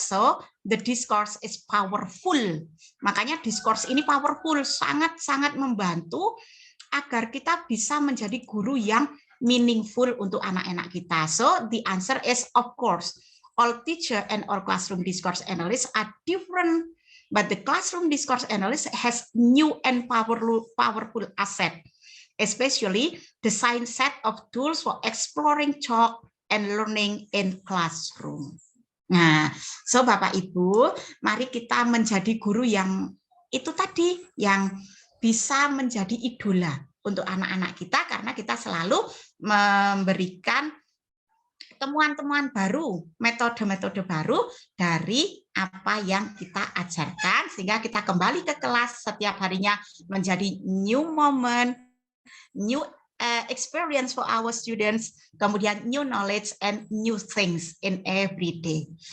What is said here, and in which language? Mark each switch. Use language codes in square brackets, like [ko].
[en] So the discourse is powerful. [id] Makanya discourse ini powerful, sangat-sangat membantu agar kita bisa menjadi guru yang meaningful untuk anak-anak kita. [en] So the answer is of course, all teacher and all classroom discourse analysts are different, but the classroom discourse analyst has new and powerful asset, especially the science set of tools for exploring talk and learning in classroom. [id] Nah, so Bapak Ibu, mari kita menjadi guru yang itu tadi, yang bisa menjadi idola untuk anak-anak kita, karena kita selalu memberikan temuan-temuan baru, metode-metode baru dari apa yang kita ajarkan, sehingga kita kembali ke kelas setiap harinya menjadi [en] new moment, new experience for our students, kemudian new knowledge and new things in every day.